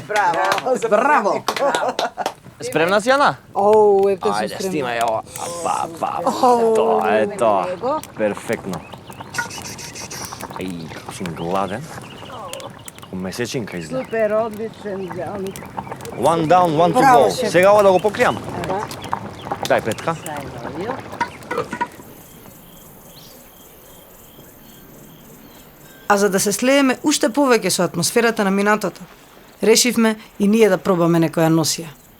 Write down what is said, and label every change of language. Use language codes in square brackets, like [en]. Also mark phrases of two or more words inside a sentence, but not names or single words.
[mk] Браво. Браво. Спремна си, Ана? Оу, ете Ајде, се спремна. снимај ова. Тоа е тоа. Перфектно. Ај, како сум гладен. Месечинка изгледа. Супер, одличен зелник. [en] One down, one to [mk] Браво, [en] go. [mk] шеф. Сега ова да го покријам. Дај петка. А за да се слееме уште повеќе со атмосферата на минатото, решивме и ние да пробаме некоја носија.